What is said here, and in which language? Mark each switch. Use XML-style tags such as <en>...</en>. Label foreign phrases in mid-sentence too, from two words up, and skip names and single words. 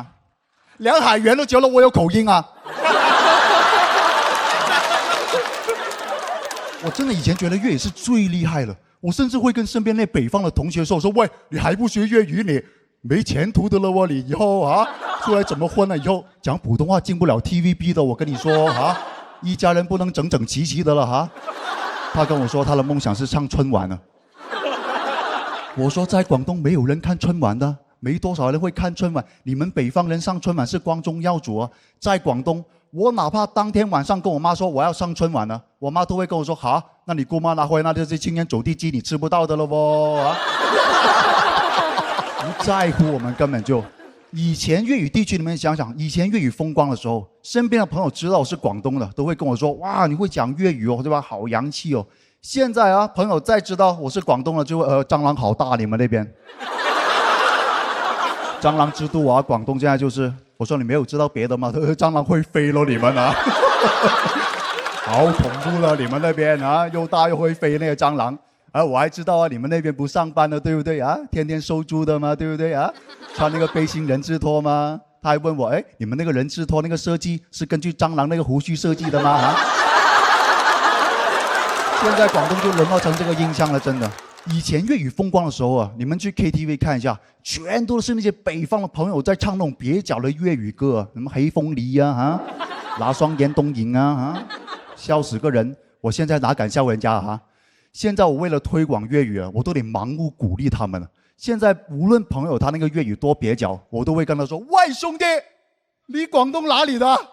<zh>梁海源都覺得我有口音啊。我真的以前覺得粵語是最厲害了，我甚至會跟身邊那北方的同學說喂，你還不學粵語你沒前途的了喎，你以後啊出來怎麼混呢？以後講普通話進不了 TVB 的，我跟你說啊，一家人不能整整齊齊的了哈。他跟我說他的夢想是上春晚呢。我說在廣東沒有人看春晚的，沒多少人會看春晚。你們北方人上春晚是光宗耀祖啊，在廣東，我哪怕當天晚上跟我媽說我要上春晚呢，我媽都會跟我說好，那你姑媽拿回來那就是青年走地雞，你吃不到的了喎啊。不在乎，我們根本就。以前粵語地區，你們想想，以前粵語風光的時候，身邊的朋友知道我是廣東的，都會跟我說：哇，你會講粵語哦，對吧？好洋氣哦。現在啊，朋友再知道我是廣東的，就會蟑螂好大，你們那邊。蟑螂之都啊，廣東現在就是，我說你沒有知道別的嗎？蟑螂會飛咯，你們啊，好恐怖了，你們那邊啊，又大又會飛那個蟑螂。我還知道啊，你們那邊不上班的，對不對啊？天天收租的嘛，對不對啊？穿那個背心人字拖嗎？他還問我，哎，你們那個人字拖那個設計是根據蟑螂那個鬍鬚設計的嗎？啊？現在廣東就淪落成這個印象了，真的。以前粵語風光的時候啊，你們去 KTV 看一下，全都是那些北方的朋友在唱那種蹩腳的粵語歌，什麼黑鳳梨啊，哈，拿雙眼東影啊，笑死個人。我現在哪敢笑人家啊？現在我為了推廣粵語啊，我都得盲目鼓勵他們了。現在無論朋友他那個粵語多蹩腳，我都會跟他說：喂，兄弟，你廣東哪裡的？</zh>